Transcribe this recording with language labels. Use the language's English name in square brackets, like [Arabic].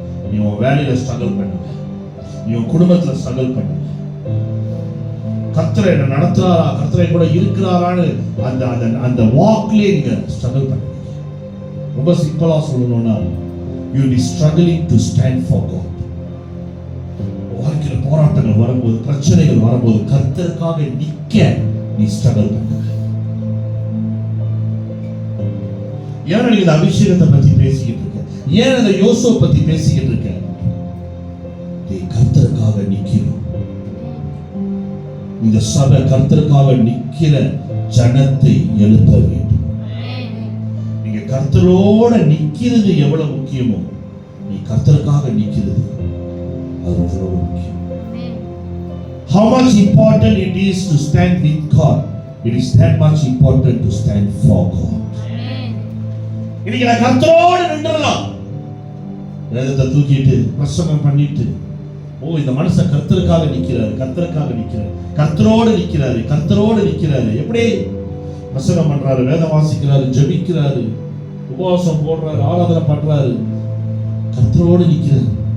[Tamil] நீ உன் வேலையில ஸ்ட்ரகிள் பண்ணுவ, நீ உன் குடும்பத்துல ஸ்ட்ரகிள் பண்ணுவ. கர்த்தர் என்ன நடத்துறாரா, கர்த்தர் கூட இருக்கிறாரான்னு அந்த வாக்லயே நீங்க ஸ்ட்ரகிள் பண்ணுவீங்க. ரொம்ப சிம்பிளா சொல்லணும்னா, [English] you will be struggling to stand for God. [Tamil] வாழ்க்கையில போராட்டங்கள் வரும்போது, பிரச்சனைகள் வரும்போது கர்த்தருக்காக நிக்க நீ ஸ்ட்ரகிள் பண்ணுவ. ஏன் நீங்க இந்த அபிஷேகத்தை பத்தி பேசிக்கிட்டு இருக்க? ஏன் இந்த யோசேப்பு பத்தி பேசிக்கிட்டு இருக்க? நீ கர்த்தருக்காக நிக்கணும். இந்த சபை கர்த்தருக்காக நிக்கிற ஜனத்தை எழுப்ப வேண்டும். நீங்க கர்த்தரோட நிக்கிறது எவ்வளவு முக்கியமோ, நீ கர்த்தருக்காக நிக்கிறது அது எவ்வளவு முக்கியம். [English] How much important it is to stand with God, it is that much important to stand for God. [Tamil] இன்னைக்கு நான் கர்த்தரோட நின்றலாம், வேதத்தை தூக்கிட்டு பிரசங்கம் பண்ணிட்டு, ஓ இந்த மனுஷன் கர்த்தருக்காக நிக்கிறாரு, கர்த்தருக்காக நிக்கிறாரு, கர்த்தரோடு நிக்கிறாரு, கர்த்தரோடு நிக்கிறாரு. எப்படி பிரசங்கம் பண்றாரு, வேதம் வாசிக்கிறாரு, ஜெபிக்கிறாரு, உபவாசம் போடுறாரு, ஆராதனை பண்றாரு, கர்த்தரோடு நிக்கிறாரு.